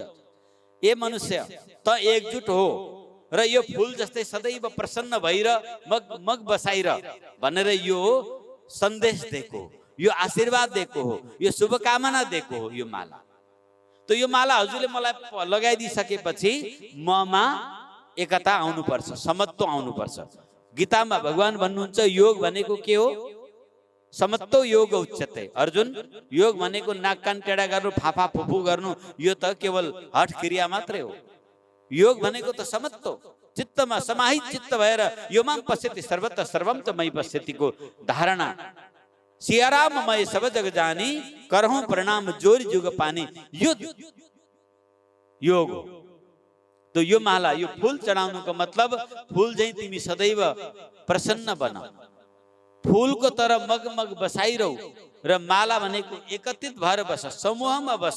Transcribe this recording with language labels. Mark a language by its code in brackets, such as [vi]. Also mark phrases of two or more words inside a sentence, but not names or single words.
[ne] ए मनुष्य त एकजुट हो र यो फूल जस्तै सदैव प्रसन्न भइर मग बसाइर भनेर यो सन्देश दिएको, यो आशीर्वाद दिएको हो, यो शुभकामना दिएको हो यो माला। तो यो माला हजुरले मलाई लगाइदिसकेपछि ममा एकता आउनुपर्छ, समत्व आउनुपर्छ। गीतामा भगवान भन्नुहुन्छ योग भनेको के हो? [sa] समत्व योग उच्यते। [ne] अर्जुन, योग भनेको नाक कान टेढा गर्नु, फाफा फुफु गर्नु, यो त केवल हठ क्रिया मात्रै हो। योग भनेको त समत्व, चित्तमा समाहित चित्त भएर यो [sa] माम पश्यति सर्वत्र सर्वम च मयि पश्यतिको [ne] धारणा। [awa] सियाराम मय सब जग जानी, करहूं प्रणाम जोरी जुग पानी, [ne] यो योग हो। तो यो माला, यो फूल चढाउनुको मतलब फूल चाहिँ तिमी सदैव प्रसन्न बन, फूलको तर मगमग बसाइरहु। र माला भनेको एकत्रित भएर बस, समूहमा बस।